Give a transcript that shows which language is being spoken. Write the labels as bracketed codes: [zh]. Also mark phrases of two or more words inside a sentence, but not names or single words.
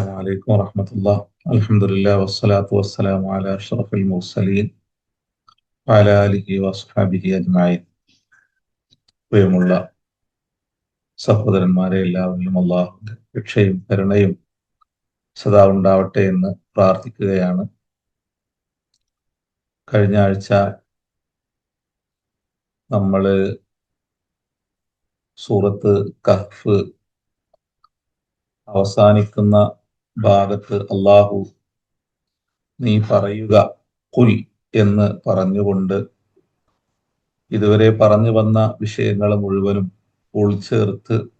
[ar] عليكم ورحمة الله. الحمد لله والصلاة والسلام على أشرف المرسلين وعلى آله وصحبه أجمعين. [ml] പ്രിയമുള്ള സഹോദരന്മാരെ, എല്ലാവരിലും അള്ളാഹുവിന്റെ രക്ഷയും കരുണയും സദാ ഉണ്ടാവട്ടെ എന്ന് പ്രാർത്ഥിക്കുകയാണ്. കഴിഞ്ഞ ആഴ്ച നമ്മൾ സൂറത്ത് കഹ്ഫ് അവസാനിക്കുന്ന ഭാഗത്ത് അള്ളാഹു നീ പറയുക ഖുൽ എന്ന് പറഞ്ഞുകൊണ്ട് ഇതുവരെ പറഞ്ഞു വന്ന വിഷയങ്ങൾ മുഴുവനും ഉൾച്ചേർത്ത്